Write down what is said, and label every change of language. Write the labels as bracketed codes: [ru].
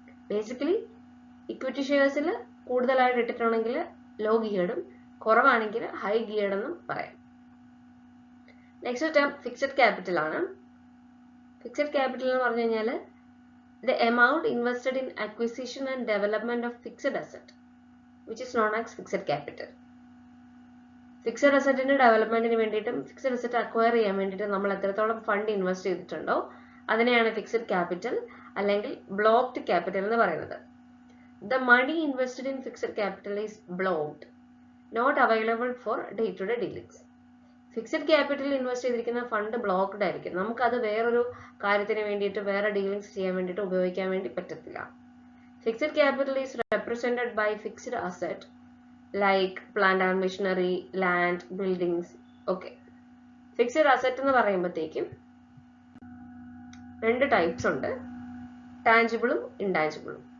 [ml] Basically equity ഷെയർസിൽ കൂടുതലായിട്ട് ഇട്ടിട്ടുണ്ടെങ്കിൽ law ഗിയർഡും, കുറവാണെങ്കിൽ high geared എന്നും പറയാം. നെക്സ്റ്റ് ടേം ഫിക്സഡ് ക്യാപിറ്റൽ ആണ്. [en] fixed capital [ml] എന്ന് പറഞ്ഞു കഴിഞ്ഞാൽ [en] the amount invested in acquisition and development of fixed asset, which is known as fixed capital. [ml] Fixed അസറ്റിന്റെ ഡെവലപ്മെന്റിന് വേണ്ടിയിട്ടും fixed asset acquire ചെയ്യാൻ വേണ്ടിയിട്ട് നമ്മൾ എത്രത്തോളം ഫണ്ട് ഇൻവെസ്റ്റ് ചെയ്തിട്ടുണ്ടോ അതിനെയാണ് ഫിക്സഡ് ക്യാപിറ്റൽ അല്ലെങ്കിൽ ബ്ലോക്ക്ഡ് ക്യാപിറ്റൽ എന്ന് പറയുന്നത്. [en] The money invested in fixed capital is blocked, not available for day-to-day dealings. [ml] Fixed ക്യാപിറ്റലിൽ invest ചെയ്തിരിക്കുന്ന ഫണ്ട് ബ്ലോക്ക്ഡ് ആയിരിക്കും. നമുക്കത് വേറൊരു കാര്യത്തിന് വേണ്ടിയിട്ട് വേറെ ഡീലിങ്സ് ചെയ്യാൻ വേണ്ടിയിട്ട് ഉപയോഗിക്കാൻ വേണ്ടി പറ്റത്തില്ല. [en] Fixed capital is represented by fixed asset like plant and machinery, land, buildings. [ml] Okay, fixed asset എന്ന് പറയുമ്പോഴത്തേക്കും രണ്ട് ടൈപ്സ് ഉണ്ട്, ടാഞ്ചിബിളും ഇൻടാഞ്ചിബിളും.